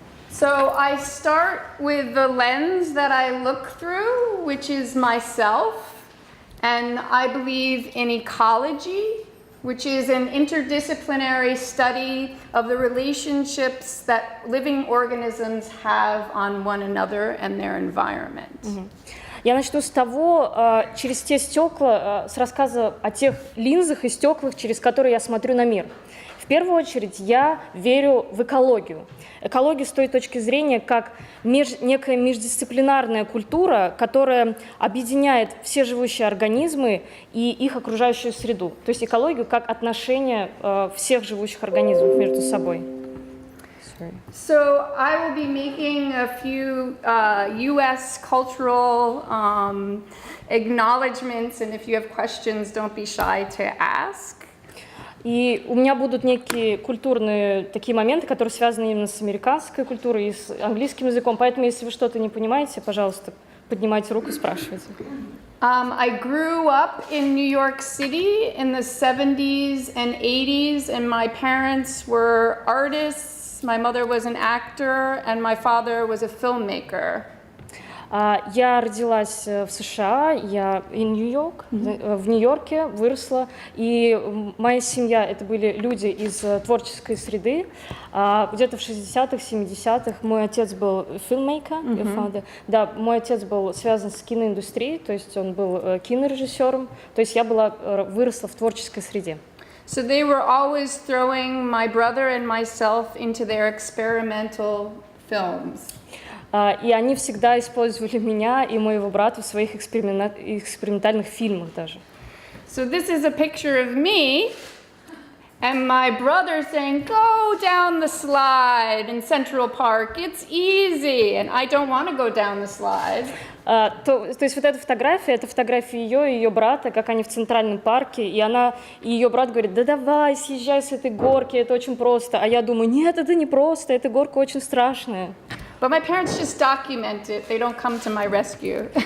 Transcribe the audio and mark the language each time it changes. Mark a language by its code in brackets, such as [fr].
[en] So I start with the lens that I look through, which is myself, and I believe in ecology, which is an interdisciplinary study of the relationships that living organisms have on one another and their environment. [ru] Я начну с того, через те стекла, с рассказа о тех линзах и стеклах, через которые я смотрю на мир. В первую очередь я верю в экологию. Экология с той точки зрения, как некая междисциплинарная культура, которая объединяет все живущие организмы и их окружающую среду. То есть экологию как отношение всех живущих организмов между собой. [en] So I will be making a few U.S. cultural acknowledgments, and if you have questions, don't be shy to ask. [ru] И у меня будут некие культурные такие моменты, которые связаны именно с американской культурой и с английским языком. Поэтому, если вы что-то не понимаете, пожалуйста, поднимайте руку и спрашивайте. [en] I grew up in New York City in the 70s and 80s, and my parents were artists. My mother was an actor, and my father was a filmmaker. [ru] Я родилась в США, я в Нью-Йорке выросла, и моя семья — это были люди из творческой среды. Где-то в 60-х, 70-х мой отец был filmmaker, да, мой отец был связан с киноиндустрией, то есть он был кинорежиссером, то есть я выросла в творческой среде. [en] So they were always throwing my brother and myself into their experimental films. [ru] И они всегда использовали меня и моего брата в своих экспериментальных фильмах даже. [en] So this is a picture of me and my brother saying, "Go down the slide in Central Park. It's easy." And I don't want to go down the slide. [ru] То есть вот эта фотография, это фотография ее и ее брата, как они в Центральном парке, и ее брат говорит: да давай, съезжай с этой горки, это очень просто. А я думаю: нет, это не просто, эта горка очень страшная. [en] But my parents just document it. They don't come to my rescue.